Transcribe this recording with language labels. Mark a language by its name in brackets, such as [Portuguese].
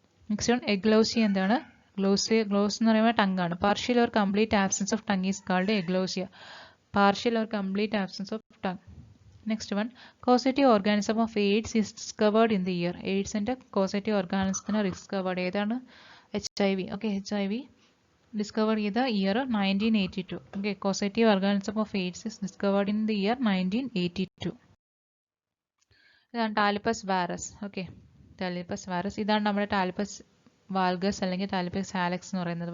[Malayalam] Next one, എഗ്ലോസിയ എന്താണ്? Gloss എന്ന് പറയുമ്പോൾ ടങ് ആണ്. [English] Partial or complete absence of tongue is called aglossia. Partial or complete absence of tongue. Next one, causative organism of AIDS is discovered in the year. [Malayalam] എയ്ഡ്സിന്റെ causative ഓർഗാനിസത്തിന് discovered ഏതാണ്? [English] HIV. Okay, HIV discovered in the year 1982. Okay, causative organism of AIDS is discovered in the year 1982. [Malayalam] ഇതാണ് ടാലിപ്പസ് വാരസ്. Okay, ടാലിപ്പസ് വാരസ്. ഇതാണ് നമ്മുടെ ടാലിപ്പസ് valgus അല്ലെങ്കിൽ ടാലിപ്പസ് hallux എന്ന് പറയുന്നത്.